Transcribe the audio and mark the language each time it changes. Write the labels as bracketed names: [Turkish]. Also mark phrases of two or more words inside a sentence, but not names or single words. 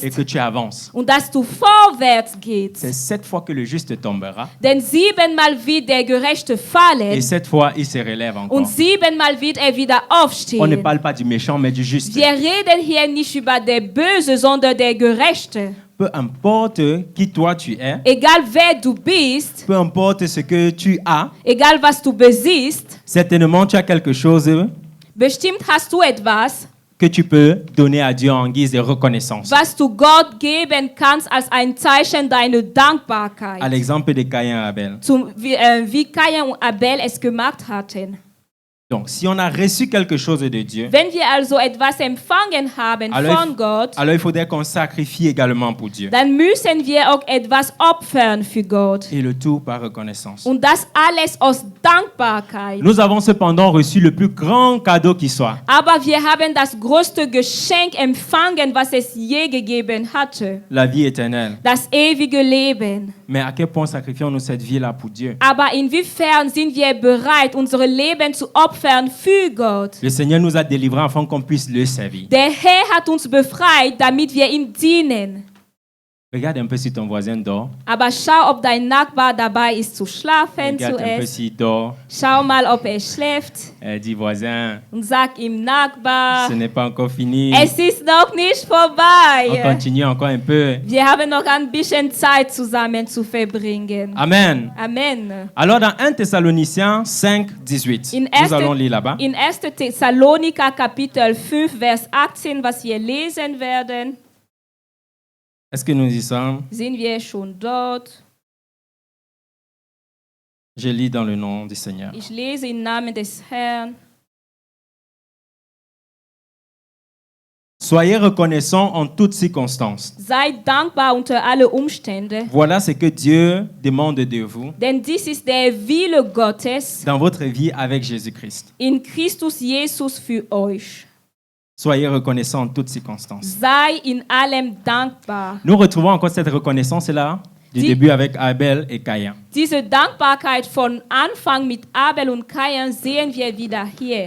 [French] et que tu avances. [German] und dass du vorwärts gehst. [French] C'est cette fois que le juste tombera [German] Denn 7-mal wird der Gerechte [French] et [German] fallen [French] cette fois il se relève encore. [German] und 7-mal wird wieder [French] On ne [German] aufstehen. [French] parle pas du méchant mais du juste. [German] Wir reden hier nicht über der Böse, sondern der Gerechte. [French] Peu importe qui toi tu es, [German] Egal wer du bist, [French] peu importe ce que tu as, [German] egal was du besiehst, [French] certainement tu as quelque chose [German] bestimmt hast du etwas, [French] que tu peux donner à Dieu en guise de reconnaissance. [German] was du Gott geben kannst als ein Zeichen deiner Dankbarkeit. [French] À l'exemple de Caïn et Abel. [German] Wie Kain und Abel es gemacht hatten. [French] Donc, si on a reçu quelque chose de Dieu, [German] Wenn wir also etwas empfangen haben von Gott, [French] alors il faudrait qu'on sacrifie également pour Dieu. [German] dann müssen wir auch etwas opfern für Gott. [French] Et le tout par reconnaissance. [German] Und das alles aus Dankbarkeit. [French] Nous avons cependant reçu le plus grand cadeau qui soit. [German] Aber wir haben das größte Geschenk empfangen, was es je gegeben hatte. [French] La vie éternelle. [German] Das ewige Leben. [French] Mais à quel point sacrifions-nous cette vie-là pour Dieu? [German] Aber inwiefern sind wir bereit, unser Leben zu opfern für Gott? [French] Le Seigneur nous a délivrés afin qu'on puisse le servir. [German] Der Herr hat uns befreit, damit wir ihm dienen. [French] Regarde un peu si ton voisin dort. [German] Aber schau, ob dein Nachbar dabei ist zu schlafen [French] Regarde un peu [German] zuerst. [French] s'il dort. [German] Schau mal, ob er schläft [French] Dis voisin, [German] und sag ihm Nachbar, [French] ce n'est pas encore fini. [German] es ist noch nicht [French] On [German] vorbei. [French] continue encore un peu. [German] Wir haben noch ein bisschen Zeit zusammen zu verbringen. [French] Amen. [German] Amen. [French] Alors dans 1 Thessaloniciens 5, 18, nous allons lire là-bas. [German] In 1. Thessaloniker Kapitel 5, Vers 18, was wir lesen werden, [French] Est-ce que nous y sommes? [German] sind wir schon dort. [French] Je lis dans le nom du Seigneur. [German] Ich lese im Namen des Herrn. [French] Soyez reconnaissants en toutes circonstances. [German] Seid dankbar unter alle Umstände, [French] Voilà ce que Dieu demande de vous [German] denn dies ist der Wille Gottes [French] dans votre vie avec Jésus-Christ. [German] in Christus Jesus für euch. [French] Soyez reconnaissants en toutes circonstances. [German] Sei in allem dankbar. [French] Nous retrouvons encore cette reconnaissance-là du début avec Abel et Caïn. [German] Diese Dankbarkeit von Anfang mit Abel und Kain sehen wir wieder hier.